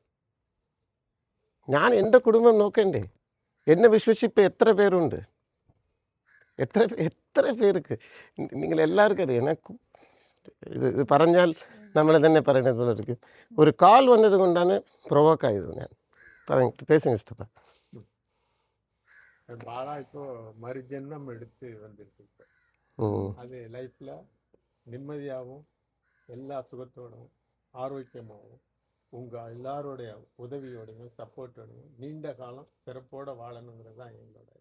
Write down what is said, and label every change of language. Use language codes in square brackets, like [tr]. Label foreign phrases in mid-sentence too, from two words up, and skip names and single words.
[ml] ഞാൻ എൻ്റെ കുടുംബം നോക്കണ്ടേ? എന്നെ വിശ്വസിപ്പോൾ എത്ര പേരുണ്ട്? എത്ര പേർക്ക്? നിങ്ങളെല്ലാവർക്കും അറിയാം. ഇത് പറഞ്ഞാൽ നമ്മൾ തന്നെ പറയുന്നത് പോലെ ഇരിക്കും. ഒരു കാൽ വന്നത് കൊണ്ടാണ് പ്രൊവോക്കായത്. ഞാൻ [ta] பேசுங்க சித்தப்பா. பாலா இப்போ மறுஜென்மம் எடுத்து வந்திருக்கு. அது லைஃப்ல நிம்மதியாகவும் எல்லா சுகத்தோடும் ஆரோக்கியமாகவும் உங்கள் எல்லாரோடைய உதவியோடையும் சப்போர்ட்டோடையும் நீண்ட காலம் சிறப்போடு வாழணுங்கிறது தான் எங்களோட இது.